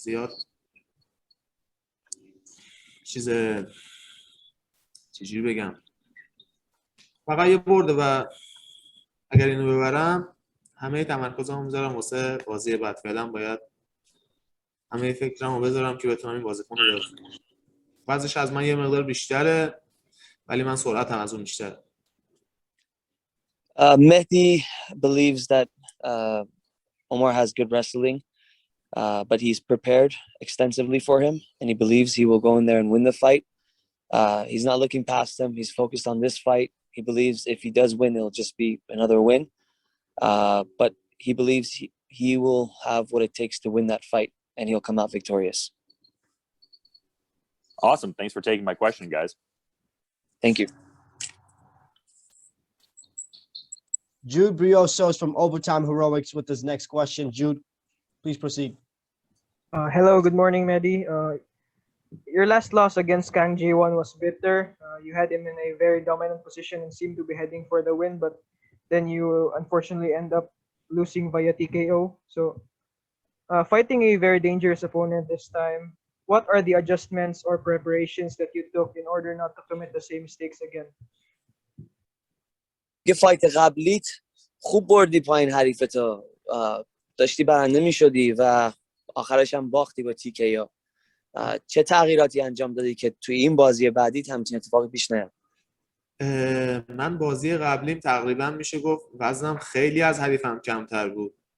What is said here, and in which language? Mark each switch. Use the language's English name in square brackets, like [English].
[Persian] زیاد چجوری بگم، فقط یه برده و اگر اینو ببرم همه تمرکزمو میذارم واسه بازی بعد. فعلا باید همه فکرمو بذارم که بتونم این بازیکن رو ببرم. وزنش از من یه مقدار بیشتره ولی من سرعتم از اون بیشتره. [English] Mehdi believes that Omar has good wrestling, but he's prepared extensively for him, and he believes he will go in there and win the fight. He's not looking past him. He's focused on this fight. He believes if he does win, it'll just be another win. But he believes he will have what it takes to win that fight, and he'll come out victorious. Awesome. Thanks for taking my question, guys. Thank you. Jude Briosos from Overtime Heroics with his next question. Jude, please proceed. Hello, good morning, Mehdi. Your last loss against Kang Ji-won was bitter. You had him in a very dominant position and seemed to be heading for the win, but then you unfortunately end up losing via TKO. So, fighting a very dangerous opponent this time, what are the adjustments or preparations that you took in order not to commit the same mistakes again? [Persian] یه فایت قبلیت خوب بردی پایین حریفتو، داشتی برنده میشدی و آخرش هم باختی با TKO. چه تغییراتی انجام دادی که توی این بازی بعدی همچین اتفاقی پیش نیاد؟ من بازی قبلیم تقریبا میشه گفت وزنم خیلی از حریفم کمتر بود.